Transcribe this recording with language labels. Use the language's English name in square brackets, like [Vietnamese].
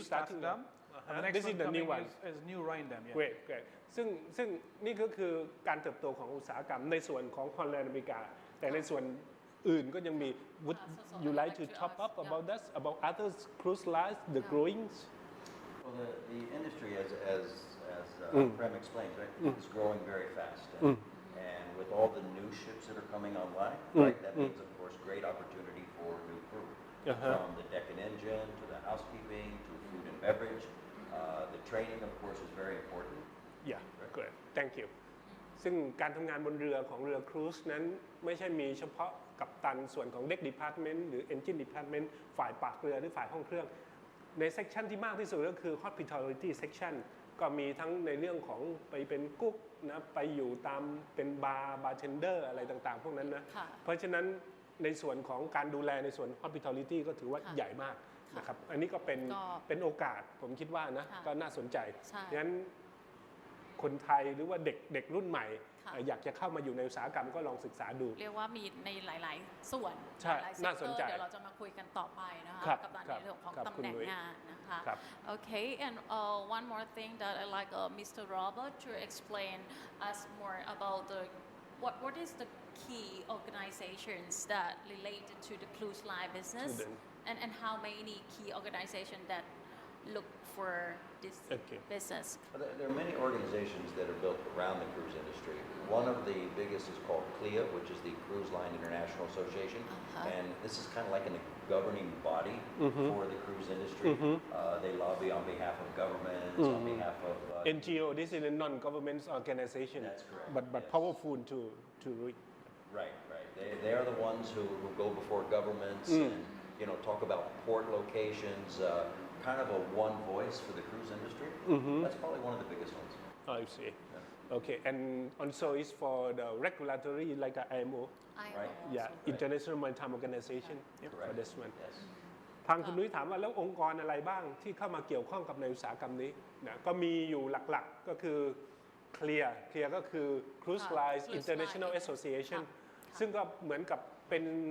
[English] Statham. This is the new one. Is New Rhindam. Yeah. Great. [Thai] ซึ่งนี่ก็คือการเติบโตของอุตสาหกรรมในส่วนของฮอลแลนด์อเมริกาแต่ในส่วนอื่นก็ยังมี [English] Would you like to top up about that about other cruise lines the growings? Well, the industry, as Prem explained, right, is growing very fast, and with all the new ships that are coming online, right, that means, of course, great opportunity for new crew, from the deck and engine to the housekeeping to food and beverage. The training, of course, is very important. Yeah, great. Thank you. [Thai] ซึ่งการทำงานบนเรือของเรือครูซนั้นไม่ใช่มีเฉพาะกัปตันส่วนของ Deck Department หรือ Engine Department ฝ่ายปากเรือหรือฝ่ายห้องเครื่อง ในเซกชันที่มากที่สุดก็คือ Hospitality Section ก็มีทั้งในเรื่องของไปเป็นกุ๊กนะไปอยู่ตามเป็นบาร์เทนเดอร์อะไรต่างๆพวกนั้นนะเพราะฉะนั้นในส่วนของการดูแลในส่วน Hospitality ก็ถือว่าใหญ่มากนะครับอันนี้ก็เป็นโอกาสผมคิดว่านะก็น่าสนใจงั้นคนไทยหรือว่าเด็กรุ่นใหม่อยากจะเข้ามาอยู่ในอุตสาหกรรมก็ลองศึกษาดู เรียกว่ามีในหลายๆส่วน ใช่น่าสนใจ เดี๋ยวเราจะมาคุยกันต่อไปนะคะกับในเรื่องของตำแหน่งงานนะคะ [English] Okay and one more thing that I like Mr. Robert to explain us more about the what is the key organizations that related to the cruise line business and how many key organizations that look for this business? Well, there are many organizations that are built around the cruise industry. One of the biggest is called CLIA, which is the Cruise Line International Association, and this is kind of like a governing body for the cruise industry. They lobby on behalf of governments, on behalf of NGO. This is a non-government organization. That's correct. But powerful to reach. Right. They are the ones who go before governments and talk about port locations, kind of a one voice for the cruise industry. That's probably one of the biggest ones. I see. Okay, and also is for the regulatory like the IMO. Right. Yeah, International Maritime Organization. For Correct. this one. Yes. [Thai] ทางคุณนุ้ยถามว่าแล้วองค์กรอะไรบ้างที่เข้ามาเกี่ยวข้องกับในอุตสาหกรรมนี้นะก็มีอยู่หลักๆก็คือเคลียร์ก็คือ Cruise Line International Association ซึ่งก็เหมือนกับเป็น